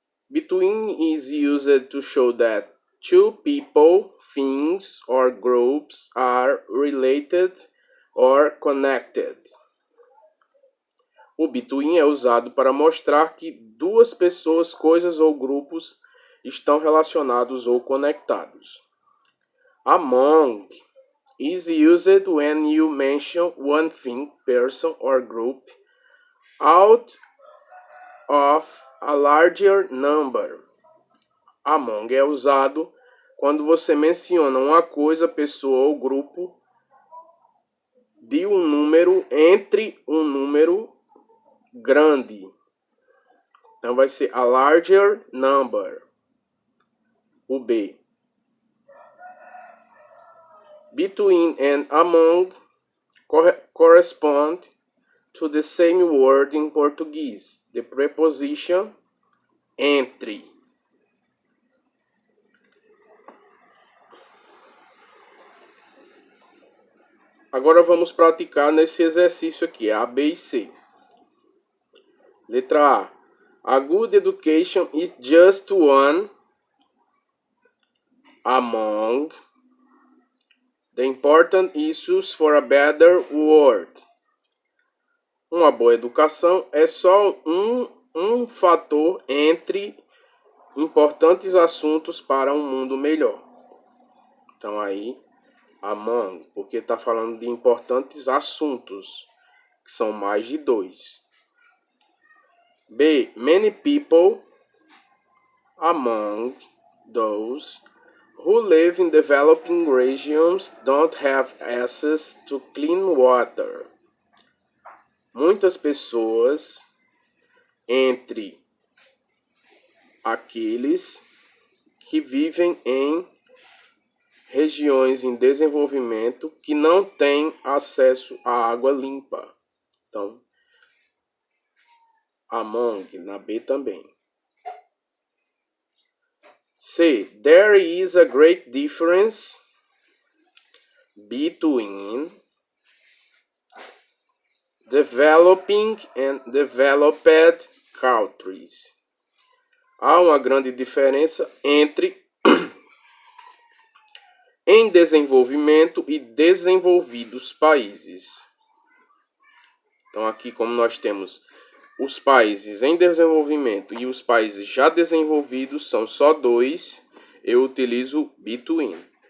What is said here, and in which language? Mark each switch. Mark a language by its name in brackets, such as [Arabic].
[English] Between is used to show that two people, things, or groups are related or connected. [Portuguese] O between é usado para mostrar que duas pessoas, coisas ou grupos estão relacionados ou conectados. [English] Among is used when you mention one thing, person, or group out of a larger number. [Portuguese] Among é usado quando você menciona uma coisa, pessoa ou grupo de um número entre um número grande. Então vai ser [English] a larger number. [Portuguese] O B. [English] Between and among correspond to the same word in Portuguese. The preposition entre. [Portuguese] Agora vamos praticar nesse exercício aqui, A, B e C. Letra A. [English] A good education is just one among the important issues for a better world. [Portuguese] Uma boa educação é só um fator entre importantes assuntos para um mundo melhor. Então aí, among, porque está falando de importantes assuntos, que são mais de 2. B. [English] Many people among those who live in developing regions don't have access to clean water. [Portuguese] Muitas pessoas entre aqueles que vivem em regiões em desenvolvimento que não têm acesso à água limpa. Então, among, na B também. C. [English] There is a great difference between developing and developed countries. [Portuguese] Há uma grande diferença entre em desenvolvimento e desenvolvidos países. Então aqui, como nós temos os países em desenvolvimento e os países já desenvolvidos, são só 2, eu utilizo between.